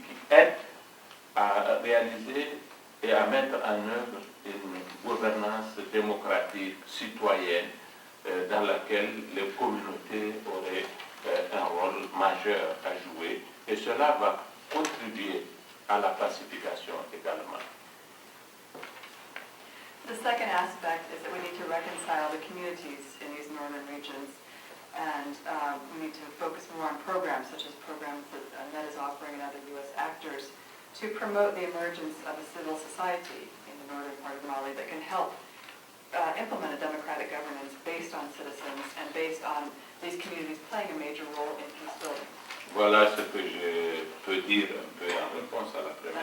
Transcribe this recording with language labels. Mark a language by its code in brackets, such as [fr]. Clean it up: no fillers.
[fr] aide à réaliser et à mettre en œuvre une gouvernance démocratique, citoyenne, dans laquelle les communautés auraient un rôle majeur à jouer, et cela va contribuer à la pacification également. [en] The second aspect is that we need to reconcile the communities in these northern regions, and we need to focus more on programs, such as programs that NED is offering and other U.S. actors, to promote the emergence of a civil society in the northern part of Mali that can help implement a democratic governance based on citizens and based on these communities playing a major role in peace building. [fr] Voilà ce que je peux dire un peu en réponse à la première